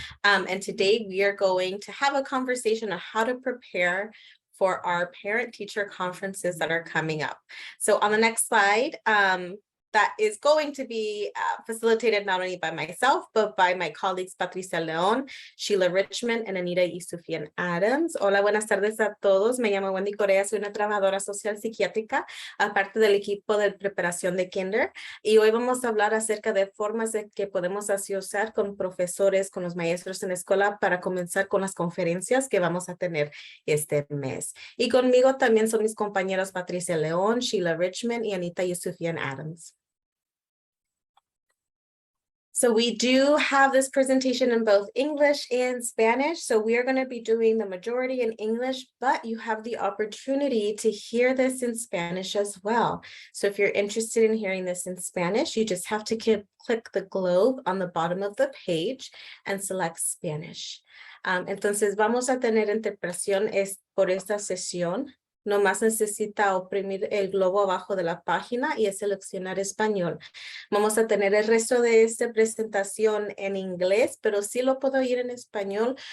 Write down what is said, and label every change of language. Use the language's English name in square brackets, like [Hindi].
[English] And today we are going to have a conversation on how to prepare for our parent-teacher conferences that are coming up. So on the next slide, that is going to be facilitated not only by myself, but by my colleagues Patricia León, Sheila Richmond, and Anita Yusufian Adams. [Spanish] Hola, buenas tardes a todos. Me llamo Wendy Correa, soy una trabajadora social psiquiátrica, aparte del equipo de preparación de kinder. Y hoy vamos a hablar acerca de formas de que podemos asociar con profesores, con los maestros en la escuela para comenzar con las conferencias que vamos a tener este mes. Y conmigo también son mis compañeros Patricia León, Sheila Richmond, y Anita Yusufian Adams. [English] So we do have this presentation in both English and Spanish. So we are going to be doing the majority in English, but you have the opportunity to hear this in Spanish as well. So if you're interested in hearing this in Spanish, you just have to click the globe on the bottom of the page and select Spanish. [Spanish] Entonces vamos a tener interpretación por esta sesión. Nomás necesita oprimir el globo abajo de la página y seleccionar español. Vamos a tener el resto de esta presentación en inglés, pero sí lo puedo ir en español.